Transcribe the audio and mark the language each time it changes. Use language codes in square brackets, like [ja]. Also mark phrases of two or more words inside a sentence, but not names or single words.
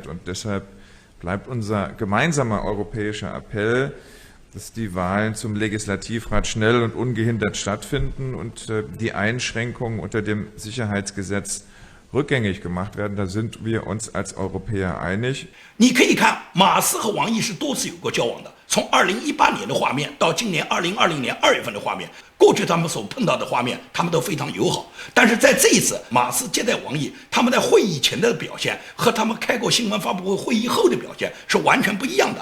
[de] Und deshalb bleibt unser gemeinsamer europäischer Appell, dass die Wahlen zum Legislativrat schnell und ungehindert stattfinden und die Einschränkungen unter dem Sicherheitsgesetz rückgängig gemacht werden. Da sind wir uns als Europäer einig. [zh] 你可以看马斯和王毅是多次有过交往的，从2018年的画面到今年2020年2月份的画面，过去他们所碰到的画面，他们都非常友好。但是在这一次，马斯接待王毅，他们在会议前的表现和他们开过新闻发布会会议后的表现是完全不一样的。